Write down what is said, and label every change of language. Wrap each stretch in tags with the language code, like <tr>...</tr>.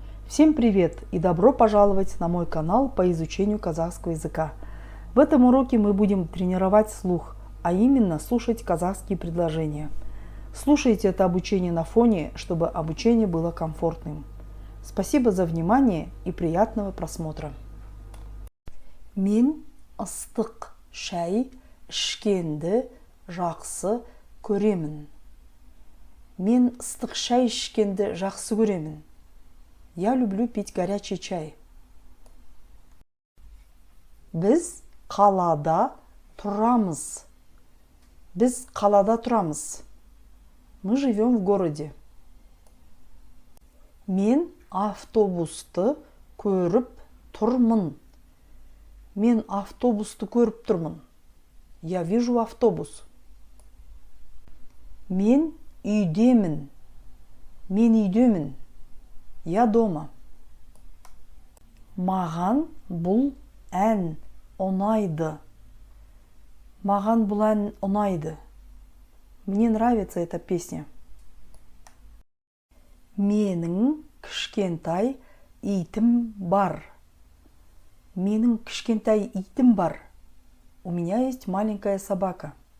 <ru>Всем привет и добро пожаловать на мой канал по изучению казахского языка. В этом уроке мы будем тренировать слух, а именно слушать казахские предложения. Слушайте это обучение на фоне, чтобы обучение было комфортным. Спасибо за внимание и приятного просмотра.</ru> <kk>Мен ыстық шай ішкенді жақсы көремін. Мен ыстық шай ішкенді жақсы көремін.</kk> <ru>Я люблю пить горячий чай.</ru> <kk>Біз қалада тұрамыз. Біз қалада тұрамыз.</kk> <ru>Мы живем в городе.</ru> <kk>Мен автобусты көріп тұрмын. Мен автобусты көріп тұрмын.</kk> <ru>Я вижу автобус.</ru> <kk>Мен үйдемін. Мен үйдемін.</kk> <ru>Я дома.</ru> <kk>Маған бұл ән ұнайды. Маған бұл ән ұнайды.</kk> <ru>Мне нравится эта песня.</ru> <kk>Менің кішкентай итім бар. Менің кішкентай итім бар.</kk> <ru>У меня есть маленькая собака.</ru>